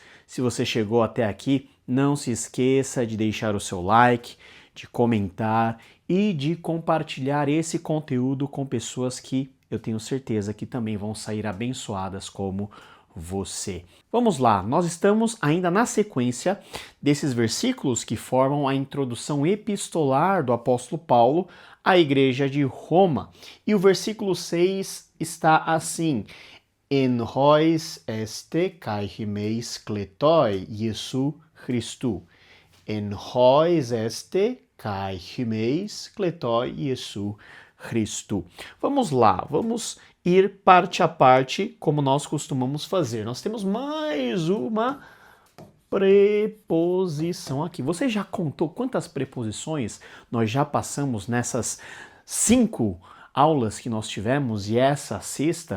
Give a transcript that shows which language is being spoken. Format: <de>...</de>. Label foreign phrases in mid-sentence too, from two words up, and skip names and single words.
<pt>Se você chegou até aqui, não se esqueça de deixar o seu like, de comentar e de compartilhar esse conteúdo com pessoas que eu tenho certeza que também vão sair abençoadas como você. Vamos lá, nós estamos ainda na sequência desses versículos que formam a introdução epistolar do apóstolo Paulo à igreja de Roma. E o versículo 6 está assim:</pt> <el>ἐν οἷς ἐστε καὶ ὑμεῖς κλητοὶ Ἰησοῦ Χριστοῦ. ἐν οἷς ἐστε καὶ ὑμεῖς κλητοὶ Ἰησοῦ Χριστοῦ.</el> <pt>Vamos lá, vamos ir parte a parte como nós costumamos fazer. Nós temos mais uma preposição aqui. Você já contou quantas preposições nós já passamos nessas 5 aulas que nós tivemos e essa sexta?</pt>